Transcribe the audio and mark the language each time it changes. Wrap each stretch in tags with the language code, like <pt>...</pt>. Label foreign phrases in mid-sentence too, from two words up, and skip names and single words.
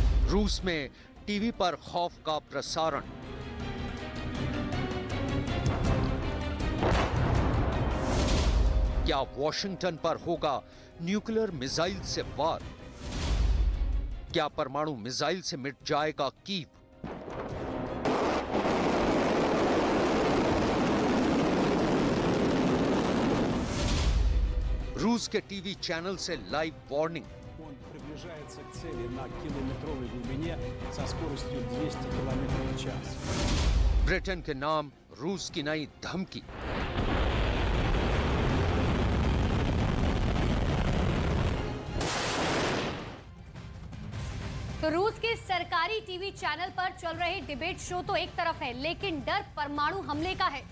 <hi>रूस में टीवी पर खौफ का प्रसारण। क्या वॉशिंगटन पर होगा</hi> <en>nuclear missile</en> <hi>से वार? क्या परमाणु मिसाइल से मिट जाएगा कीव? रूस के</hi> <en>TV channel</en> <hi>से</hi> <en>live warning.</en> <ru>Он приближается к цели на километровой глубине со скоростью 200 км в час.</ru> <hi>ब्रिटेन के नाम रूस की नई धमकी। तो रूस के सरकारी</hi> <en>TV channel</en> <hi>पर चल रहे</hi> <en>debate show</en> <hi>तो एक तरफ है, लेकिन डर परमाणु हमले का है,</hi>